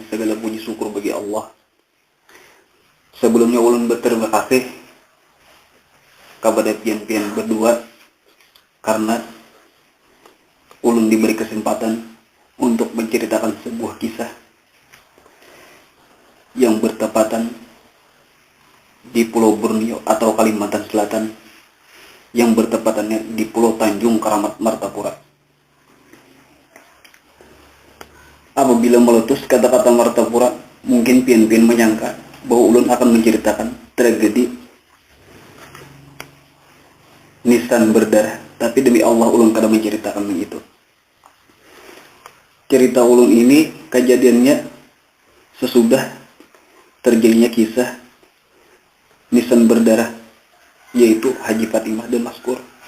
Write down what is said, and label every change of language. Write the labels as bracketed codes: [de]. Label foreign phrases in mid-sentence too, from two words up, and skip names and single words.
[bjn] Segala puji syukur bagi Allah. Sebelumnya ulun berterima kasih kepada pian-pian berdua karena ulun diberi kesempatan untuk menceritakan sebuah kisah yang bertepatan di Pulau Borneo atau Kalimantan Selatan, yang bertepatannya di Pulau Tanjung Karamat Martapura. Apabila meletus kata-kata Martapura, mungkin pian-pian menyangka bahwa ulun akan menceritakan tragedi nisan berdarah, tapi demi Allah ulun kada menceritakan begitu. Cerita ulun ini kejadiannya sesudah terjadinya kisah nisan berdarah, yaitu Haji Fatimah dan Maskur.